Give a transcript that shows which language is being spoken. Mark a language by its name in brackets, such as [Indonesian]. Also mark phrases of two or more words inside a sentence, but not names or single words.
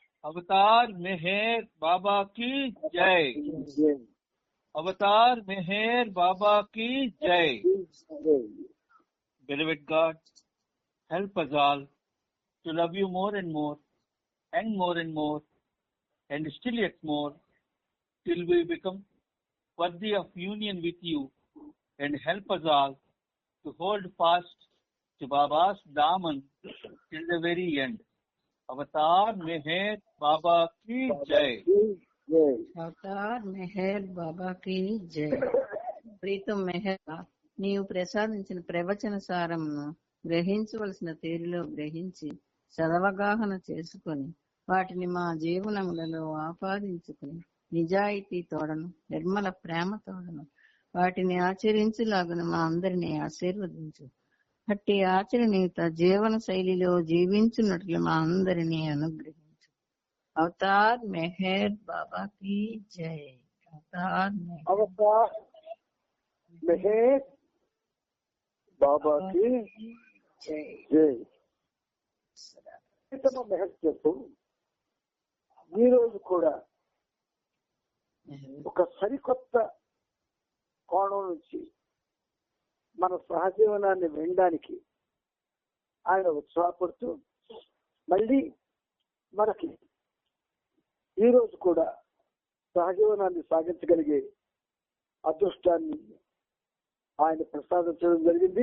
[Hindi] अवतार मेहर बाबा की जय। अवतार मेहर बाबा की जय। [English] Beloved God, help us all to love you more and more and more and more and still yet more till we become worthy of union with you, and help us all to hold fast to Baba's daman till the very end. [Hindi] अवतार मेहर बाबा की जय। [Telugu] అవతార్ మెహర్ బాబాకి జై. ప్రీతం మెహర్, నీవు ప్రసాదించిన ప్రవచన సారమును గ్రహించవలసిన తీరులో గ్రహించి సదవగాహన చేసుకొని వాటిని మా జీవనములలో ఆపాదించుకుని నిజాయితీ తోడను నిర్మల ప్రేమ తోడను వాటిని ఆచరించులాగున మా అందరినీ ఆశీర్వదించు. అట్టి ఆచరణీయుత జీవన శైలిలో జీవించున్నట్లు మా అందరినీ అనుగ్రహించు. [Hindi] అవతార్ మెహర్ బాబా की जय। అవతార్ మెహర్ బాబా की జై। [Telugu] మెహర్ చెప్పు. ఈ రోజు కూడా ఒక సరికొత్త కోణం నుంచి మన సహజీవనాన్ని వినడానికి ఆయన ఉత్సాహపడుతూ మళ్ళీ మనకి ఈ రోజు కూడా సహజీవనాన్ని సాగించగలిగే అదృష్టాన్ని ఆయన ప్రసాదించడం జరిగింది.